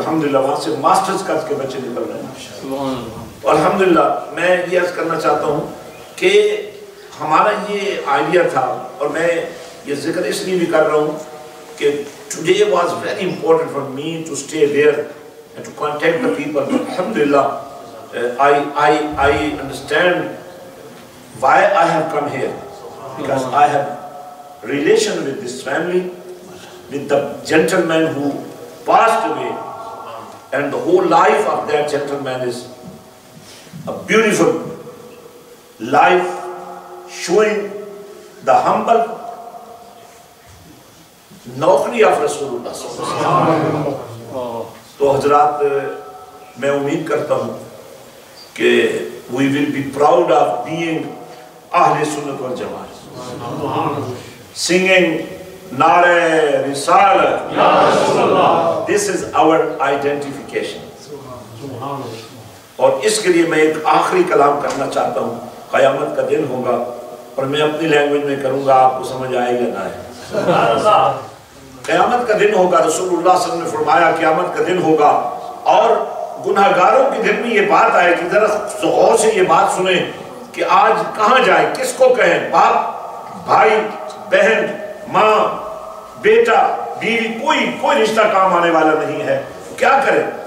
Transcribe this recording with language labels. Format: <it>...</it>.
<ur>الحمدللہ وہاں سے ماسٹرز کر کے بچے نکل رہے ہیں. اور الحمدللہ میں یہ عرض کرنا چاہتا ہوں کہ ہمارا یہ آئیڈیا تھا، اور میں یہ ذکر اس لیے بھی کر رہا ہوں کہ</ur> <en>today was very important for me to stay there and to contact the people. Alhamdulillah, I understand why I have come here, because I have relation with this family, with the gentleman who passed away, and the whole life of that gentleman is a beautiful life showing the humble نوکری of رسول اللہ صلی اللہ علیہ وسلم.</en> <ur>تو حضرات میں امید کرتا ہوں کہ</ur> <en>we will be proud of being</en> <ur>اہل سنت والجماعت, singing نعرہ رسالت یا رسول اللہ.</ur> <en>This is our identification.</en> <ur>اور اس کے لیے میں ایک آخری کلام کرنا چاہتا ہوں. قیامت کا دن ہوگا اور میں اپنی لینگویج میں کروں گا, آپ کو سمجھ آئے گا نہ آئے. قیامت کا دن ہوگا, رسول اللہ صلی اللہ علیہ وسلم نے فرمایا قیامت کا دن ہوگا, اور گناہگاروں کے دل میں یہ بات آئے کہ ذرا غور سے یہ بات سنیں کہ آج کہاں جائیں, کس کو کہیں, باپ, بھائی, بہن, ماں, بیٹا, بیوی, کوئی رشتہ کام آنے والا نہیں ہے, کیا کریں.</ur>